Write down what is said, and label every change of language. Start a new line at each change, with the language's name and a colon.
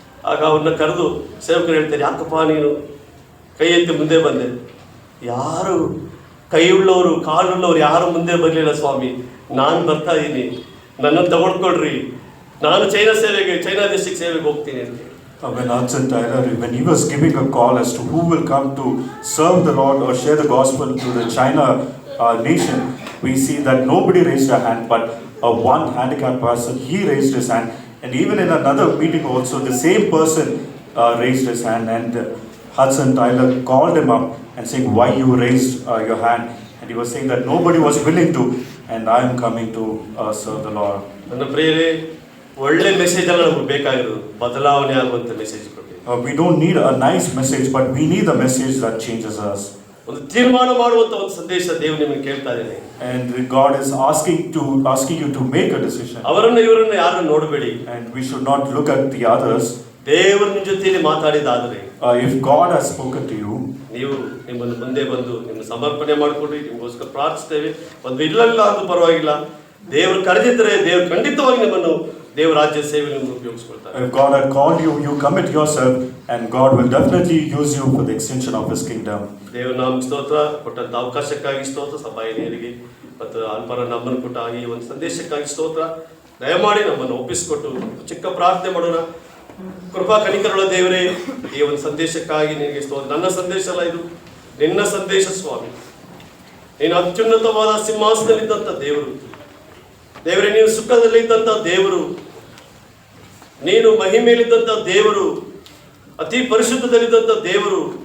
Kannada: ಆಗ ಅವ್ರನ್ನ ಕರೆದು ಸೇವಕರು ಹೇಳ್ತಾರೆ, ಯಾಕಪ್ಪ ನೀನು ಕೈ ಎತ್ತಿ ಮುಂದೆ ಬಂದೆ? ಯಾರು ಕೈ ಉಳ್ಳವರು ಕಾಲುಳ್ಳವರು ಯಾರು ಮುಂದೆ ಬರಲಿಲ್ಲ ಸ್ವಾಮಿ, ನಾನು ಬರ್ತಾ ಇದ್ದೀನಿ, ನನ್ನನ್ನು ತಗೊಳ್ಕೊಡ್ರಿ, ನಾನು ಚೈನಾ ದೇಶಕ್ಕೆ ಸೇವೆಗೆ ಹೋಗ್ತೀನಿ ಅಂತ.
English: When Hudson Taylor, when he was giving a call as to who will come to serve the Lord or share the gospel to the China nation, we see that nobody raised a hand, but one handicapped person, he raised his hand. And even in another meeting also, the same person raised his hand, and Hudson Taylor called him up and saying, why you raised your hand? And he was saying that nobody was willing to, and I am coming to serve the Lord.
Kannada: ನನ್ನ ಪ್ರಿಯರೇ, ಒಳ್ಳೆ message ಅಲ್ಲ ನಮಗೆ ಬೇಕಾಗಿರೋದು, ಬದಲಾವಣೆ ಆಗುವಂತ message ಕೊಡಿ.
English: We don't need a nice message, but we need a message that changes us.
Kannada: ಒಂದು ತೀರ್ಮಾನ ಮಾಡುವಂತ ಒಂದು ಸಂದೇಶ ದೇವರು ನಿಮಗೆ ಕೇಳ್ತಾ ಇದ್ದಾನೆ.
English: And God is asking you to make a decision.
Kannada: ಅವರನ್ನ ಇವರನ್ನ ಯಾರನ್ನು ನೋಡಬೇಡಿ.
English: And we should not look at the others.
Kannada: ದೇವರು ನಿಮ್ಮ ಜೊತೆಯಲ್ಲಿ ಮಾತಾಡಿದಾದರೆ,
English: if God has spoken to you,
Kannada: ನೀವು ನಿಮ್ಮನ್ನು ಮುಂದೆ ಬಂದು ನಿಮ್ಮ ಸಮರ್ಪಣೆ ಮಾಡಿಕೊಡ್ರಿ, ನಿಮಗೋಸ್ಕರ ಪ್ರಾರ್ಥಿಸ್ತೇವೆ. ಒಂದು ಇಲ್ಲಲ್ಲ ಅಂತ ಪರವಾಗಿಲ್ಲ, ದೇವರು ಕರೆದಿದ್ದರೆ ದೇವರು ಖಂಡಿತವಾಗಿ ನಿಮ್ಮನ್ನು ದೇವರ ರಾಜ್ಯ ಸೇವೆಯನ್ನು ಉಪಯೋಗಿಸ್ಕೊಳ್ತಾರೆ.
English: If God had called you, you commit yourself, and God will definitely use you for the extension of His kingdom.
Kannada: ದೇವರು ನಮ್ಮ ಸ್ತೋತ್ರ, ಕೊಟ್ಟಂತ ಅವಕಾಶಕ್ಕಾಗಿ ಸ್ತೋತ್ರ, ಸಭಾಯಿನಿಯರಿಗೆ ಮತ್ತು ಅಲ್ಪರ ನಮ್ಮನ್ನು ಕೊಟ್ಟ ಈ ಒಂದು ಸಂದೇಶಕ್ಕಾಗಿ ಸ್ತೋತ್ರ. ದಯಮಾಡಿ ನಮ್ಮನ್ನು ಒಪ್ಪಿಸಿಕೊಟ್ಟು ಚಿಕ್ಕ ಪ್ರಾರ್ಥನೆ ಮಾಡೋಣ. ಕೃಪಾ ಕನಿಕರಳ ದೇವರೇ, ಈ ಒಂದು ಸಂದೇಶಕ್ಕಾಗಿ ನಿನಗೆ ಸ್ತೋತ್ರ. ನನ್ನ ಸಂದೇಶ ಅಲ್ಲ ಇದು, ನಿನ್ನ ಸಂದೇಶ ಸ್ವಾಮಿ. ನೀನು ಅತ್ಯುನ್ನತವಾದ ಸಿಂಹಾಸನದಲ್ಲಿದ್ದಂಥ ದೇವರು, ದೇವರೇ ನೀನು ಸುಖದಲ್ಲಿದ್ದಂಥ ದೇವರು, ನೀನು ಮಹಿಮೆಯಲ್ಲಿದ್ದಂಥ ದೇವರು, ಅತಿ ಪರಿಶುದ್ಧದಲ್ಲಿದ್ದಂಥ ದೇವರು,